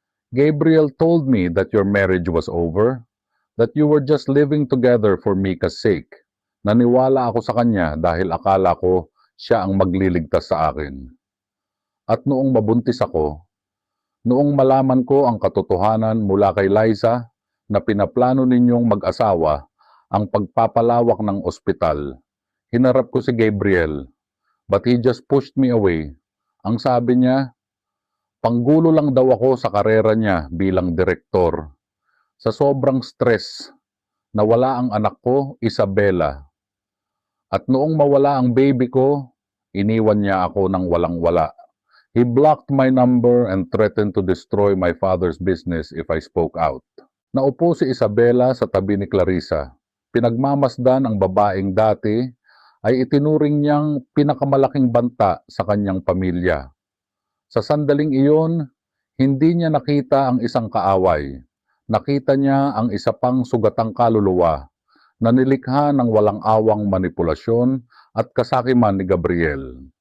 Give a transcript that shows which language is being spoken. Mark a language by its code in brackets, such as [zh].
[en] Gabriel told me that your marriage was over, that you were just living together for Mika's sake. [tl] Naniwala ako sa kanya dahil akala ko siya ang magliligtas sa akin. At noong mabuntis ako, noong malaman ko ang katotohanan mula kay Liza na pinaplano ninyong mag-asawa ang pagpapalawak ng ospital, hinarap ko si Gabriel, [en] but he just pushed me away. [tl] Ang sabi niya, panggulo lang daw ako sa karera niya bilang direktor. Sa sobrang stress, nawala ang anak ko, Isabela. At noong mawala ang baby ko, iniwan niya ako ng walang-wala. [en] He blocked my number and threatened to destroy my father's business if I spoke out. [tl] Naupo si Isabela sa tabi ni Clarissa. Pinagmamasdan ang babaeng dati ay itinuring niyang pinakamalaking banta sa kanyang pamilya. Sa sandaling iyon, hindi niya nakita ang isang kaaway. Nakita niya ang isa pang sugatang kaluluwa na nilikha ng walang awang manipulasyon at kasakiman ni Gabriel.